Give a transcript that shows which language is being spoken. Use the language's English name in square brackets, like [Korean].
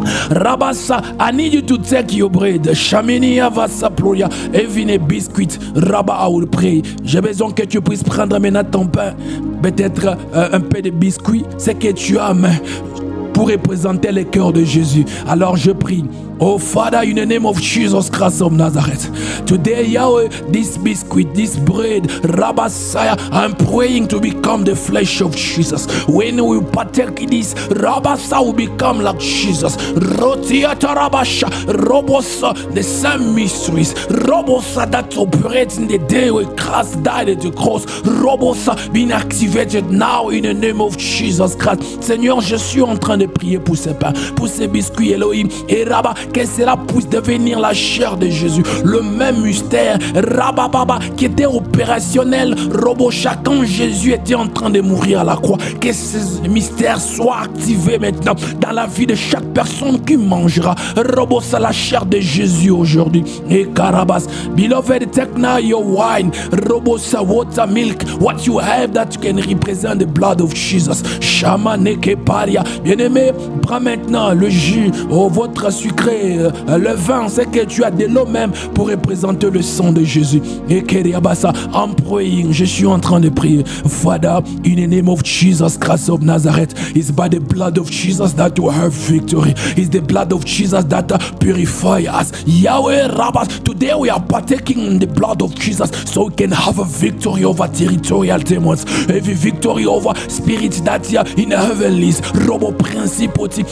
[English] Rabasa, I need you to take your bread. Shamini Avasa Ploya, Evine biscuit, Rabba, I will pray. [French] J'ai besoin que tu puisses prendre maintenant ton pain, peut-être un peu de biscuit, c'est que tu as main, pour représenter le cœur de Jésus. Alors je prie. [English] Oh Father, in the name of Jesus Christ of Nazareth, today Yahweh, this biscuit, this bread, Rabbasaya, I'm praying to become the flesh of Jesus. When we partake this, Rabbasa will become like Jesus. Rotiata Rabasha, Robosa, the same mysteries, Robosa that operates in the day where Christ died at the cross, Robosa being activated now in the name of Jesus Christ. [French] Seigneur, je suis en train de prier pour ces pains, pour ces biscuits, Elohim, et Rabba, que cela puisse devenir la chair de Jésus. Le même mystère, Rabababa, qui était opérationnel, Robocha, quand Jésus était en train de mourir à la croix. Que ce mystère soit activé maintenant dans la vie de chaque personne qui mangera, Robosa, la chair de Jésus aujourd'hui. [English] Et Karabas, beloved, take now your wine, Robosa, water, milk, what you have that can represent the blood of Jesus. Shamaneke Paria. [French] Bien-aimé, prends maintenant le jus, votre sucré, le vin, c'est que tu as de l'eau même pour représenter le sang de Jésus. Et Keriabasa, [English] I'm praying, [French] je suis en train de prier. [English] Father, in the name of Jesus Christ of Nazareth, it's by the blood of Jesus that we have victory. It's the blood of Jesus that purifies us. Yahweh Rabbas, today we are partaking in the blood of Jesus so we can have a victory over territorial demons, every victory over spirits that are in the heavenlies, robo principality.